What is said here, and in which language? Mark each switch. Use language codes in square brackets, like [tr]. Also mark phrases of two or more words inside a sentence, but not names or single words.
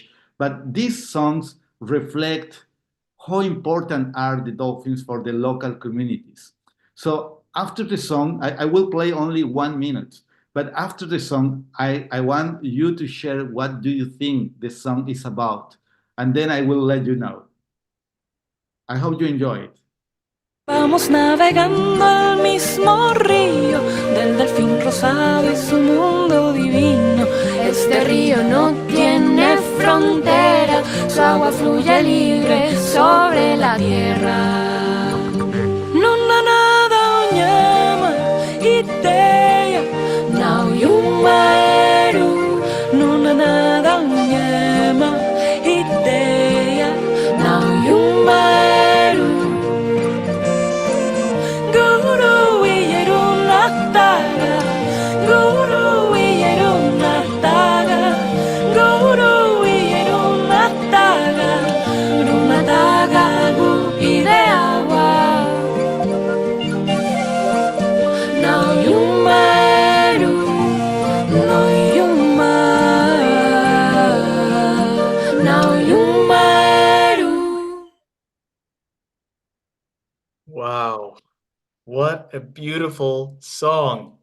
[en] But these songs reflect how important are the dolphins for the local communities. So after the song, I will play only 1 minute. But after the song, I want you to share what do you think the song is about. And then I will let you know. I hope you enjoy it. [es] Vamos navegando al mismo río del delfín rosado y su mundo divino. Este río no tiene frontera, su agua fluye libre sobre la tierra. Nuna nada onyama iteya na yumaeru. Nuna nada onyama iteya na yumaeru. Guru iyeruna taga, guru iyeruna taga, guru iyeruna taga, runa taga gu ide agua. Now you maru, no you now you maru. [en] Wow. What a beautiful song.